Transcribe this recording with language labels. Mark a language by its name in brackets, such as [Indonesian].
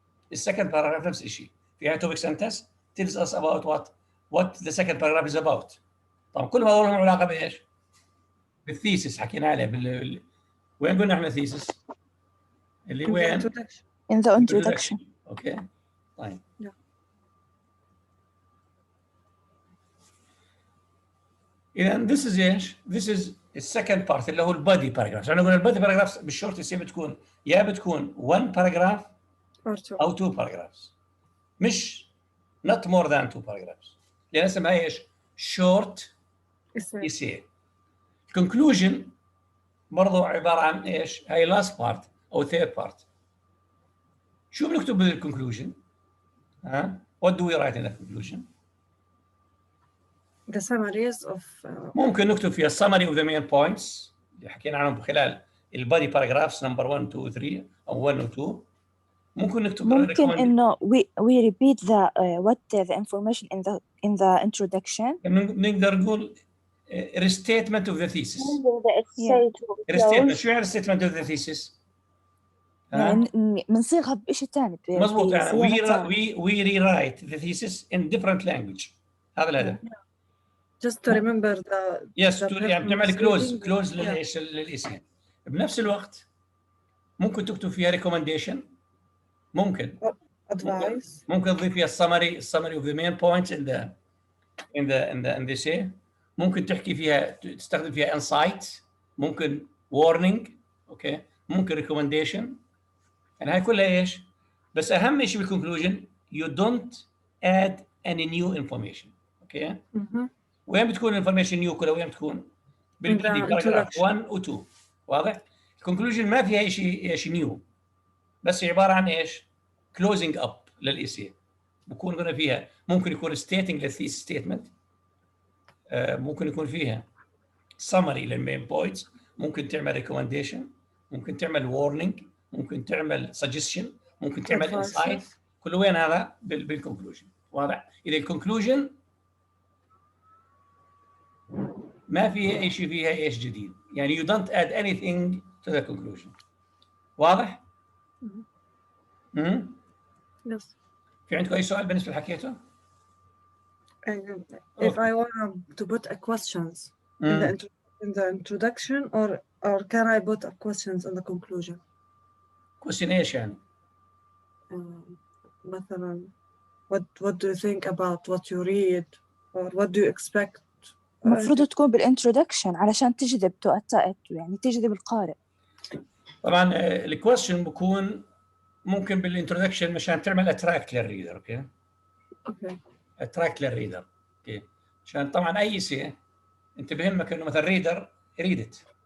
[English] The second paragraph [Arabic] نفس الشيء فيها [English] topic sentence tells us about what the second paragraph is about. [Arabic] طبعا كل ما هذول لهم علاقه بايش؟ بالثيسس حكينا عليه وين قلنا احنا ثيسس؟ اللي وين؟ [English] In the introduction. [Arabic] اوكي. طيب. [English] إذا this is ايش؟ This is the second part [Arabic] اللي هو [English] البادي باراجراف. يعني قلنا البادي باراجراف بالشورت اسي بتكون يا بتكون 1 باراجراف او 2 باراجرافز، مش not more than 2 paragraphs، [Arabic] لان اسمها ايش؟ [English] Short essay. [Arabic] conclusion برضه عباره عن ايش؟ هاي [English] last part [Arabic] او [English] third part. [Arabic] شو بنكتب [English] بالconclusion؟ what do we write in the conclusion؟ the summaries of [Arabic] ممكن نكتب فيها [English] summary of the main points [Arabic] اللي حكينا عنهم خلال [English] البادي paragraphs number 1 2 3 او 1 و 2. [Arabic] ممكن نكتب [English] انه we repeat the what the information in the introduction. [Arabic] نقدر نقول [English] restatement of the thesis. restatement. [Arabic] شو يعني [English] restatement of the thesis؟ [Arabic] يعني بنصيغها بشيء ثاني. مضبوط. [English] يعني we rewrite the thesis in different language. [Arabic] هذا الهدف. [English] just to remember the [Arabic] يعني بنعمل close للايش؟ للاسم. بنفس الوقت ممكن تكتب فيها recommendation، ممكن [English] advice. [Arabic] ممكن تضيف فيها [English] summary of the main points in the essay. [Arabic] ممكن تحكي فيها تستخدم فيها insight، ممكن warning، اوكي، ممكن recommendation. يعني هاي كلها ايش؟ بس اهم شيء بالconclusion [English] you don't add any new information. [Arabic] اوكي. وين بتكون information new كلها؟ وين بتكون؟ بالبيدي باراجراف 1 و 2. واضح؟ الكونكلوجن ما فيها شيء نيو، بس عباره عن ايش؟ كلوزنج اب للايسي. بكون هنا فيها ممكن يكون ستيتنج للثيس ستيتمنت، ممكن يكون فيها [English] summary للمين points, [Arabic] ممكن تعمل ريكومنديشن، ممكن تعمل وورنينج، ممكن تعمل سجستشن، ممكن تعمل انسايت. كل وين هذا بالكونكلوجن. واضح؟ اذا الكونكلوجن ما فيها اي شيء فيها ايش جديد، يعني [English] you don't add anything to the conclusion. [Arabic] واضح؟ Yes. في عندكم اي سؤال بالنسبه لحكيته؟ If I want to put a questions in the introduction or can I put a questions in the conclusion? question ايش يعني؟ مثلا what do you think about what you read or what do you expect? المفروض تكون بالintroduction علشان تجذب يعني تجذب القارئ. طبعا الكويستشن بكون ممكن بالانترودكشن مشان تعمل اتراكت للريدر. اوكي اتراكت للريدر. اوكي عشان طبعا اي شيء انت بهمك انه مثلا ريدر [English] read it.